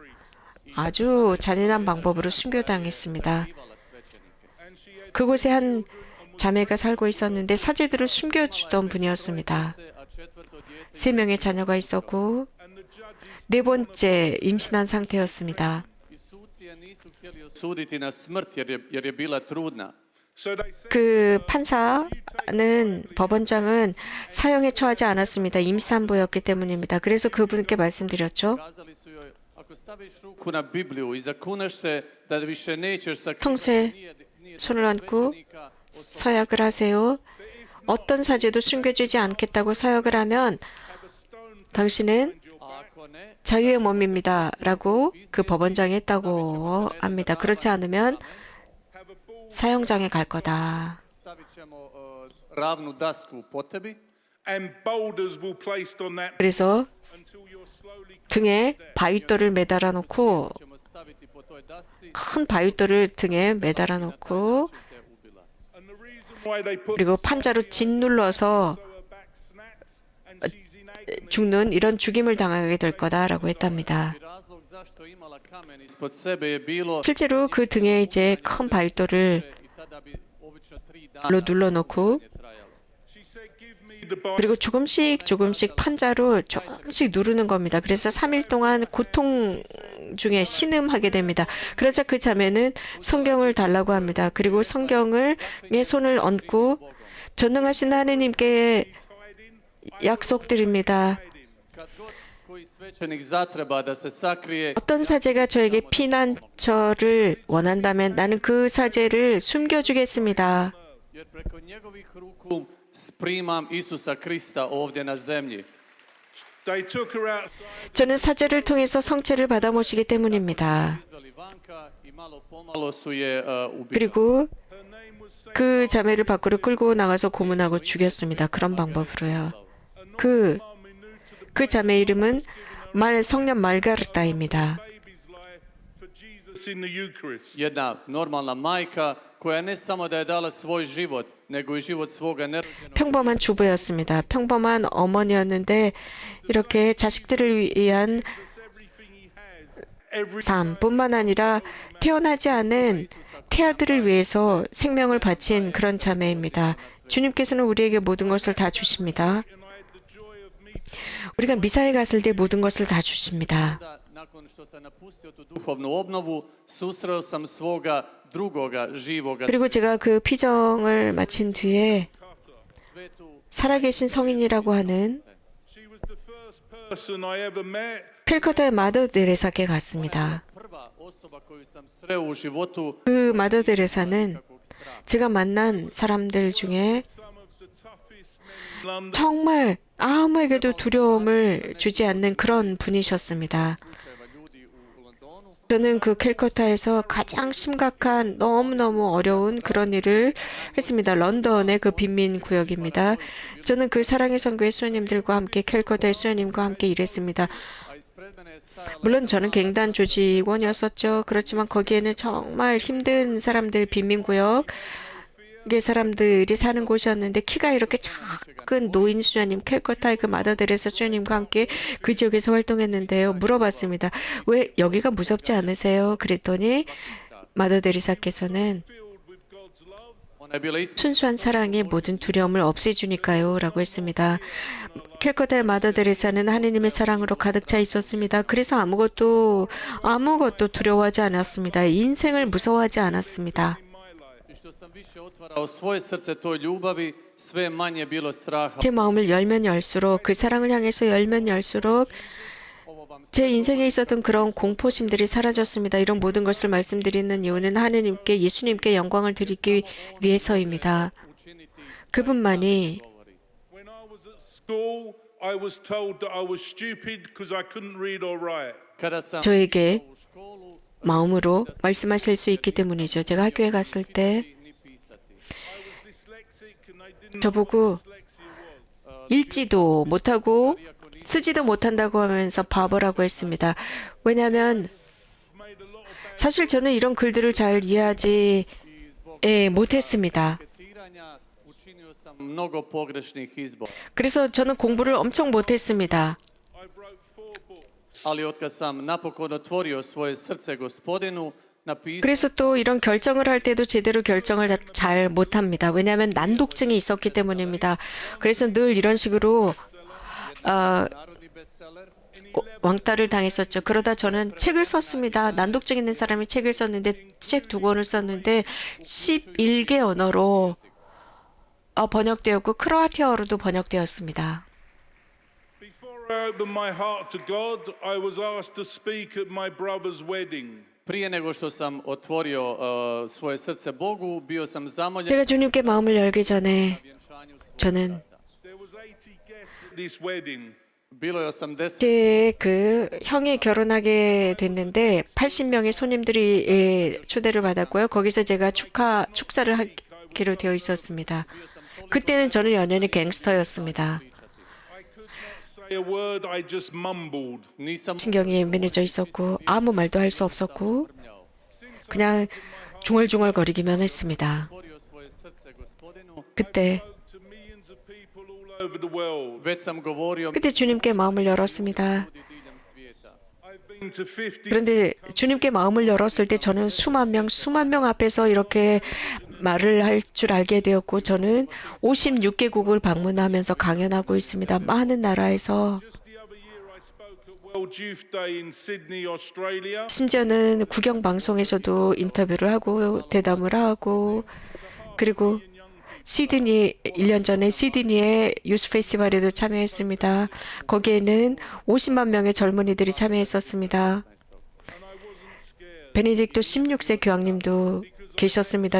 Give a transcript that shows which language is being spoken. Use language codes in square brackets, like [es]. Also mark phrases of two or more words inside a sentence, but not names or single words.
[ko] 아주 잔인한 방법으로 순교당했습니다. 그곳에 한 자매가 살고 있었는데 사제들을 숨겨주던 분이었습니다. [hr] A četvrto dijete [ko] 3명의 자녀가 있었고 4번째 임신한 상태였습니다. [hr] i suci je nisu htjeli osuditi na smrt jer je bila trudna. [en] so they said [ko] 그 판사는 법원장은 사형에 처하지 않았습니다. 임산부였기 때문입니다. 그래서 그분께 말씀드렸죠. [hr] Kazali su joj, ako staviš ruku na Bibliju i zakuneš se da više nećeš [ko] 성쇠 [hr] nije [ko] 손을 얹고 [hr] svećenika, [ko] 서약을 하세요. 어떤 사제도 숨겨주지 않겠다고 서약을 하면 당신은 [hr] a ako ne, [ko] 자유의 몸입니다. 라고 그 법원장이 했다고 합니다. 그렇지 않으면 사형장에 갈 거다. [hr] stavit ćemo ravnu dasku po tebi [en] and boulders will placed on that [ko] 그래서 [en] until you're slowly [ko] 등에 바위돌을 매달아 놓고 [hr] ćemo staviti po toj dasci [ko] 큰 바위돌을 등에 매달아 놓고 [hr] te ubila. [en] and the reason why they put [ko] 그리고 판자로 짓눌러서 [en] her back snaps and she's in agony. [ko] 죽는 이런 죽임을 당하게 될 거다라고 했답니다. [hr] I razlog zašto je imala kamen ispod sebe je bilo [ko] 실제로 그 등에 이제 큰 바위돌을 [hr] i tada bi obično 3 dana [ko] 눌러놓고 [hr] trajalo. [en] She said, "Give me the Bible." [ko] 그리고 조금씩 판자로 조금씩 누르는 겁니다. 그래서 3일 동안 고통 중에 신음하게 됩니다. 그러자 그 자매는 성경을 달라고 합니다. 그리고 성경을 내 손을 얹고 전능하신 하느님께 약속드립니다. [hr] Kad god koji svećenik zatreba da se sakrije, [ko] 어떤 사제가 저에게 피난처를 원한다면 나는 그 사제를 숨겨주겠습니다. [hr] jer preko njegovih ruku primam Isusa Krista ovdje na zemlji. [en] They took her outside. [ko] 저는 사제를 통해서 성체를 받아 모시기 때문입니다. [hr] izveli vanka i malo pomalo su je ubili. [ko] 그리고 [en] Her name was Saint [ko] 그 자매를 밖으로 끌고 나가서 고문하고 죽였습니다. 그런 방법으로요. 그 자매 이름은 성년 말가르타입니다. [en] baby's life for Jesus in the Eucharist. [hr] Jedna normalna majka koja ne samo da je dala svoj život, nego i život svoga nerođenog [ko] 평범한 주부였습니다. 평범한 어머니였는데 이렇게 자식들을 위한 [en] Everything he has, every [ko] 삶뿐만 아니라 태어나지 않은 태아들을 위해서 생명을 바친 그런 자매입니다. 주님께서는 우리에게 모든 것을 다 주십니다. [en] and I had the joy of meeting. [ko] 우리가 미사에 갔을 때 모든 것을 다 주십니다. [hr] Da, nakon što sam napustio tu duhovnu obnovu, susreo sam svoga drugoga živoga [ko] 그리고 제가 그 피정을 마친 뒤에 [hr] svetu [ko] 살아계신 성인이라고 하는 [en] She was the first person I ever met. [ko] 캘커타의 마더 데레사께 갔습니다. [hr] prva osoba koju sam sreo u životu [ko] 그 마더 데레사는 제가 만난 사람들 중에 [en] Some of the toughest men in London. [ko] 정말 아무에게도 두려움을 주지 않는 그런 분이셨습니다. [hr] slučajeva ljudi u Londonu. [ko] 저는 그 캘커타에서 가장 심각한 너무너무 어려운 그런 일을 했습니다. 런던의 그 빈민 구역입니다. 저는 그 사랑의 선교의 수녀님들과 함께 캘커타의 수녀님과 함께 일했습니다. [hr] A ispred mene je stajala [ko] 물론 저는 갱단 조직원이었었죠. 그렇지만 거기에는 정말 힘든 사람들 빈민구역의 사람들이 사는 곳이었는데 키가 이렇게 작은 노인 수녀님 캘커타의 그 마더데레사 수녀님과 함께 그 지역에서 활동했는데요. 물어봤습니다. 왜 여기가 무섭지 않으세요? 그랬더니 마더데레사께서는 [en] Filled with God's love. [hr] ona je bila [ko] 순수한 사랑이 모든 두려움을 없애주니까요. 라고 했습니다. 캘커타의 마더데레사는 하느님의 사랑으로 가득 차 있었습니다. 그래서 아무것도 두려워하지 않았습니다. 인생을 무서워하지 않았습니다. [hr] i što sam više otvarao svoje srce toj ljubavi, sve manje bilo straha. [ko] 제 마음을 열면 열수록 그 사랑을 향해서 열면 열수록 제 인생에 있었던 그런 공포심들이 사라졌습니다. 이런 모든 것을 말씀드리는 이유는 하느님께 예수님께 영광을 드리기 위해서입니다. 그분만이 [en] When I was at school, I was told that I was stupid because I couldn't read or write. [hr] Kada sam [ko] 저에게 [hr] u školu [ko] 마음으로 말씀하실 수 있기 때문이죠. 제가 학교에 갔을 때 [hr] ni pisati. [en] I was dyslexic and I didn't know [ko] 저보고 [en] what dyslexia was. [ko] 읽지도 못하고 쓰지도 못한다고 하면서 바보라고 했습니다. 왜냐하면 [en] Made a lot of bad [ko] 사실 저는 이런 글들을 잘 이해하지 못했습니다. [hr] Ketiranja učinio sam mnogo pogrešnih izbora. [ko] 그래서 저는 공부를 엄청 못했습니다. [en] I wrote 4 books. [hr] Ali otkad sam napokon otvorio svoje srce Gospodinu, napisao [ko] 그래서 또 이런 결정을 할 때도 제대로 결정을 잘 못합니다. 왜냐하면 난독증이 있었기 때문입니다. 그래서 늘 이런 식으로 [hr] narodni bestseller, [ko] 왕따를 당했었죠. 그러다 저는 책을 썼습니다. 난독증 있는 사람이 책을 썼는데 책 2권을 썼는데 11개 언어로 번역되었고 크로아티아어로도 번역되었습니다. [en] Before I opened my heart to God, I was asked to speak at my brother's wedding. [hr] prije nego što sam otvorio svoje srce Bogu, bio sam zamoljen [ko] 제가 주님께 마음을 열기 전에 [hr] vjenčanju svog [ko] 저는 [en] There was 80 guests at this wedding. [hr] Bilo je 80 [ko] 제 그 형이 결혼하게 됐는데 80명의 손님들이 초대를 받았고요. 거기서 제가 축사를 하기로 되어 있었습니다. 그때는 저는 연연히 갱스터였습니다. [en] I could not say a word, I just mumbled. [hr] nisam [ko] 신경이 예민해져 있었고 아무 말도 할 수 없었고 그냥 중얼중얼거리기만 했습니다. [hr] otvorio svoje srce Gospodinu, [ko] 그때 [en] To millions of people all over the world. [hr] već sam govorio [ko] 그때 주님께 마음을 열었습니다. [hr] ljudi diljem svijeta. [en] I've been to 50 [ko] 그런데 주님께 마음을 열었을 때 저는 수만 명 앞에서 이렇게 말을 할 줄 알게 되었고 저는 56개국을 방문하면서 강연하고 있습니다. 많은 나라에서 [en] Just the other year I spoke at World Youth Day in Sydney, Australia. [ko] 심지어는 국영 방송에서도 인터뷰를 하고 대담을 하고 그리고 시드니 1년 전에 시드니의 유스 페스티벌에도 참여했습니다. 거기에는 50만 명의 젊은이들이 참여했었습니다. 베네딕토 16세 교황님도 계셨습니다.